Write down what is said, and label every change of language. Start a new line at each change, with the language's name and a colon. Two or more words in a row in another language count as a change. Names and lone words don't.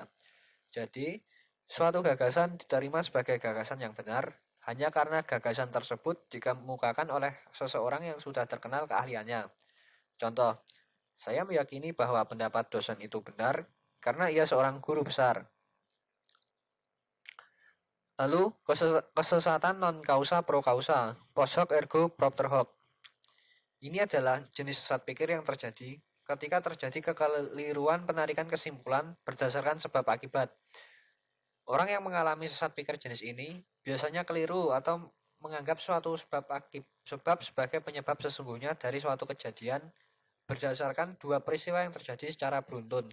Indonesian: Jadi, suatu gagasan diterima sebagai gagasan yang benar hanya karena gagasan tersebut dikemukakan oleh seseorang yang sudah terkenal keahliannya. Contoh, saya meyakini bahwa pendapat dosen itu benar karena ia seorang guru besar. Lalu, kesesatan
Latin: non-kausa pro-kausa, post hoc ergo propter hoc.
Indonesian: Ini adalah jenis sesat pikir yang terjadi ketika terjadi kekeliruan penarikan kesimpulan berdasarkan sebab akibat. Orang yang mengalami sesat pikir jenis ini biasanya keliru atau menganggap suatu sebab sebagai penyebab sesungguhnya dari suatu kejadian berdasarkan dua peristiwa yang terjadi secara beruntun.